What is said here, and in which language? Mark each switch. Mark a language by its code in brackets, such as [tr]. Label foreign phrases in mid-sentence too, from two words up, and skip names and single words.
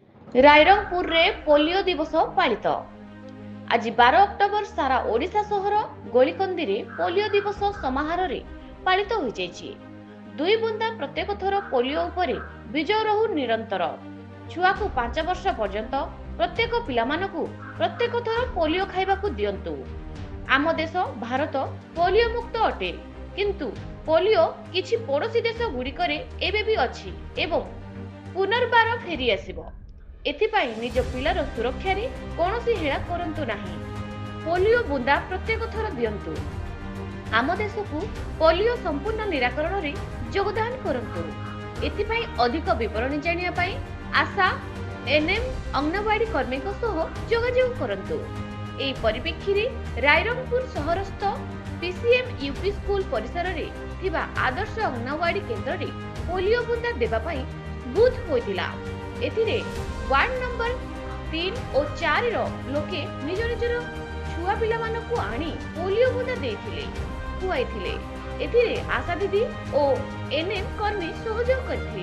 [or] ରାଇରଙ୍ଗପୁର ରେ ପୋଲିଓ ଦିବସ ପାଳିତ। ଆଜି 12 ଅକ୍ଟୋବର ସାରା ଓଡ଼ିଶା ସହର ଗୋଲିକନ୍ଦି ରେ ପୋଲିଓ ଦିବସ ସମାରୋହ ରେ ପାଳିତ ହୋ ଯାଇଛି। ଦୁଇ ବୁନ୍ଦା ପ୍ରତ୍ୟେକ ଥର ପୋଲିଓ ଉପରେ ବିଜୟ ରହୁ ନିରନ୍ତର। ଛୁଆ କୁ 5 ବର୍ଷ ପର୍ଯ୍ୟନ୍ତ ପ୍ରତ୍ୟେକ ପିଲାମାନଙ୍କୁ ପ୍ରତ୍ୟେକ ଥର ପୋଲିଓ ଖାଇବାକୁ ଦିଅନ୍ତୁ। ଆମ ଦେଶ ଭାରତ ପୋଲିଓ ମୁକ୍ତ ଅଟେ, କିନ୍ତୁ ପୋଲିଓ କିଛି ପଡ଼ୋଶୀ ଦେଶ ଗୁଡ଼ିକରେ ଏବେ ବି ଅଛି ଏବଂ ପୁନର୍ବାର ଫେରି ଆସିବ। ଏଥିପାଇଁ ନିଜ ପିଲାର ସୁରକ୍ଷା ରେ କୌଣସି ହେଳା କରନ୍ତୁ ନାହିଁ। ପୋଲିଓ ବୁନ୍ଦା ପ୍ରତ୍ୟେକ ଥର ଦିଅନ୍ତୁ। ଆମ ଦେଶ କୁ ପୋଲିଓ ସମ୍ପୂର୍ଣ୍ଣ ନିରାକରଣ ରେ ଯୋଗଦାନ କରନ୍ତୁ। ଏଥିପାଇଁ ଅଧିକ ବିବରଣୀ ଜାଣିବା ପାଇଁ ଆଶା ଏଏନଏମ ଅଙ୍ଗନୱାଡ଼ି କର୍ମୀ ଙ୍କ ସହ ଯୋଗାଯୋଗ କରନ୍ତୁ। ଏହି ପରିପ୍ରେକ୍ଷୀ ରେ ରାଇରଙ୍ଗପୁର ସହରସ୍ଥ ପିସିଏମ ୟୁପି ସ୍କୁଲ ପରିସର ରେ ଥିବା ଆଦର୍ଶ ଅଙ୍ଗନୱାଡ଼ି କେନ୍ଦ୍ର ରେ ପୋଲିଓ ବୁନ୍ଦା ଦେବା ପାଇଁ ବୁଥ ହୋଇଥିଲା। ଏଥିରେ ୱାର୍ଡ ନମ୍ବର 3 ଓ 4 ର ଲୋକେ ନିଜ ନିଜର ଛୁଆ ପିଲା ମାନଙ୍କୁ ଆଣି ପୋଲିଓ ବୁନ୍ଦା ଦେଇଥିଲେ ଖୁଆଇଥିଲେ। ଏଥିରେ ଆଶା ଦିଦି ଓ ଏଏନଏମ କର୍ମୀ ସହଯୋଗ କରିଥିଲେ।